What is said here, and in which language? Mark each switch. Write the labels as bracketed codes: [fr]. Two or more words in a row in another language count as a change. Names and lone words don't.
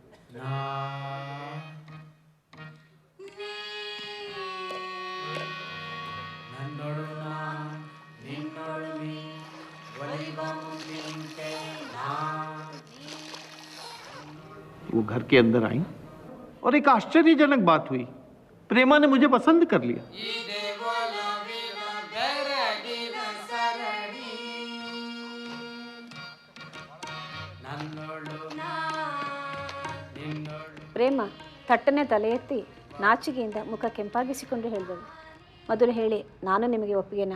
[hi] वो घर के अंदर आई और एक आश्चर्यजनक बात हुई, प्रेमा ने मुझे पसंद कर लिया। [kn] ಪ್ರೇಮ ಥಟ್ಟನೆ ತಲೆ ಎತ್ತಿ ನಾಚಿಕೆಯಿಂದ ಮುಖ ಕೆಂಪಾಗಿಸಿಕೊಂಡು ಹೇಳಿದಳು, ಮೊದಲು ಹೇಳಿ, ನಾನು ನಿಮಗೆ ಒಪ್ಪಿಗೆನಾ?